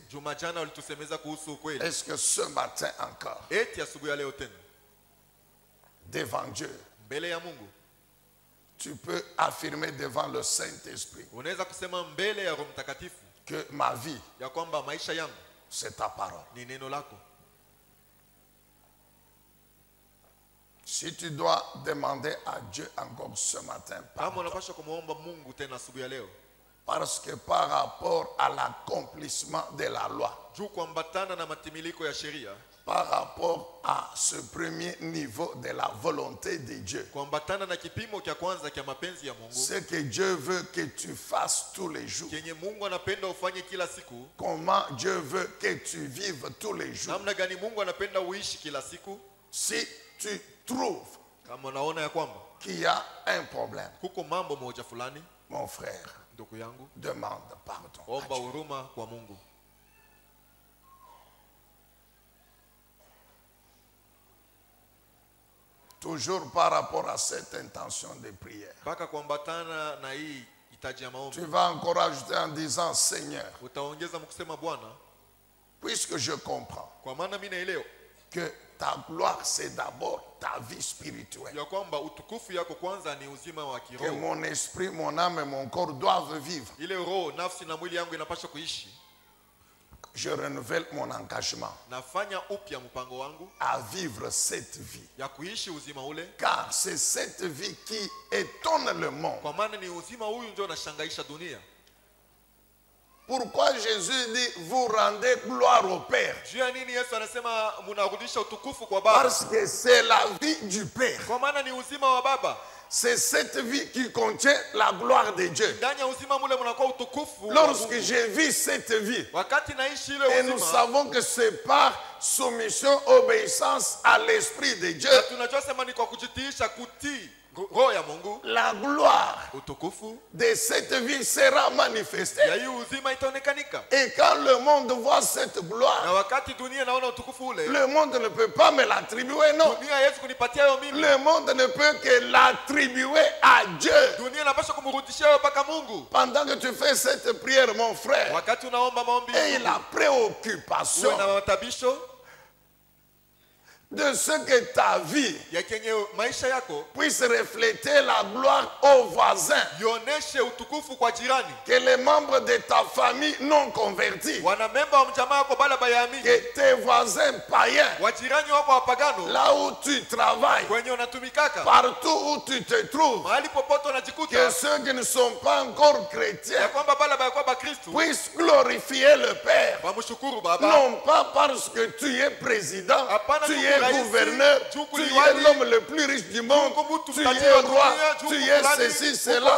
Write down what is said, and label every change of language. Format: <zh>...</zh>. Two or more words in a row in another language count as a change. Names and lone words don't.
<sw>juma jana walitusemeza kuhusu ukweli.</sw> <fr>Est-ce que ce matin encore,</fr> <sw>Eti asubuhi ya leo tena,</sw> <fr>devant Dieu,</fr> <sw>mbele ya Mungu</sw> <fr>tu peux affirmer devant le Saint-Esprit</fr> <sw>unaweza kusema mbele ya Roho Mtakatifu</sw> <fr>que ma vie,</fr> <sw>ya kwamba maisha yangu</sw> <fr>c'est ta parole?</fr> <sw>ni neno lako.</sw> <fr>Si tu dois demander à Dieu encore ce matin,</fr> <sw>Kama</sw> <fr>pardon,</fr> <sw>unapaswa kumwomba Mungu tena asubuhi ya leo,</sw> <fr>parce que par rapport à l'accomplissement de la loi,</fr> <sw>juu kuambatana na matimiliko ya sheria,</sw> <fr>par rapport à ce premier niveau de la volonté de Dieu,</fr> <sw>kuambatana na kipimo cha kwanza cha mapenzi ya Mungu,</sw> <fr>ce que Dieu veut que tu fasses tous les jours,</fr> <sw>kenye Mungu anapenda ufanye kila siku,</sw> <fr>comment Dieu veut que tu vives tous les jours.</fr> <sw>namna gani Mungu anapenda uishi kila siku.</sw> <fr>Si tu trouves</fr> <sw>Kama unaona ya kwamba</sw> <fr>qu'il y a un problème,</fr> <sw>kuko mambo moja fulani,</sw> <fr>mon frère,</fr> <sw>ndugu yangu,</sw> <fr>demande pardon à</fr> <sw>omba</sw> <fr>Dieu.</fr> <sw>huruma kwa Mungu.</sw> <fr>Toujours par rapport à cette intention de prière.</fr> <sw>Mpaka kuambatana na hii hitaji ya maombi,</sw> <fr>Tu vas encore ajouter en disant, Seigneur,</fr> <sw>utaongeza mkusema Bwana,</sw> <fr>puisque je comprends</fr> <sw>kwa maana mimi naelewa</sw> <fr>que ta gloire, c'est d'abord ta vie spirituelle,</fr> <sw>ya kwamba utukufu yako kwanza ni uzima wa</sw> <fr>que</fr> <sw>kiroho.</sw> <fr>mon esprit, mon âme et mon corps doivent vivre.</fr> <sw>Ile roho, nafsi na mwili yangu inapaswa kuishi.</sw> <fr>Je renouvelle mon engagement</fr> <sw>Nafanya upya mpango wangu</sw> <fr>à vivre cette vie.</fr> <sw>ya kuishi uzima ule,</sw> <fr>Car c'est cette vie qui étonne le monde.</fr> <sw>kwa maana ni uzima huyu ndio unashangaisha dunia.</sw> <fr>Pourquoi Jésus dit, vous rendez gloire au Père?</fr> <sw>Juu ya nini Yesu anasema mnarudisha utukufu kwa Baba?</sw> <fr>Parce que c'est la vie du Père.</fr> <sw>Kwa maana ni uzima wa Baba.</sw> <fr>C'est cette vie qui contient la gloire de Dieu.</fr> <sw>Ndani ya uzima mule mnakuwa utukufu wa</sw> <fr>Lorsque</fr> <sw>Mungu.</sw> <fr>je vis cette vie,</fr> <sw>Wakati naishi</sw> <fr>et</fr> <sw>ile</sw> <fr>nous</fr> <sw>uzima,</sw> <fr>savons que c'est par soumission, obéissance à l'Esprit de Dieu,</fr> <sw>na tunajua sema ni kwa kujitiisha, kutii roho ya Mungu,</sw> <fr>la gloire</fr> <sw>utukufu</sw> <fr>de cette vie sera manifestée.</fr> <sw>ya hii uzima itaonekanika.</sw> <fr>Et quand le monde voit cette</fr> <sw>Na</sw> <fr>gloire,</fr> <sw>wakati dunia naona utukufu ule,</sw> <fr>le monde ne peut pas me l'attribuer, non.</fr> <sw>dunia haiwezi kunipatia hiyo mimi.</sw> <fr>Le monde ne peut que l'attribuer à Dieu.</fr> <sw>Dunia inapaswa kumrudishia hiyo mpaka Mungu.</sw> <fr>Pendant que tu fais cette prière, mon frère,</fr> <sw>Wakati unaomba maombi,</sw> <fr>et la préoccupation</fr> <sw>uwe na matabisho</sw> <fr>de ce que ta vie</fr> <sw>ya kenye maisha yako</sw> <fr>puisse refléter la gloire aux voisins,</fr> <sw>ioneshe utukufu kwa jirani,</sw> <fr>que les membres de ta famille non convertis,</fr> <sw>wanamemba wa mjamaa wako bala bayaamini,</sw> <fr>que tes voisins païens,</fr> <sw>wajirani wako wapagano,</sw> <fr>là où tu travailles,</fr> <sw>kwenye unatumikaka,</sw> <fr>partout où tu te trouves,</fr> <sw>mahali popote</sw> <fr>que</fr> <sw>unajikuta,</sw> <fr>ceux qui ne sont pas encore</fr> <sw>ya</sw> <fr>chrétiens</fr> <sw>kwamba bala bayakuwa bakristu</sw> <fr>puissent glorifier le Père.</fr> <sw>wamshukuru Baba.</sw> <fr>Non pas parce que tu es président,</fr> <sw>Hapana,</sw> <fr>tu</fr> <sw>ndugu</sw> <fr>es gouverneur, tu es l'homme le plus riche du monde, tu es roi, tu es ceci, cela.</fr>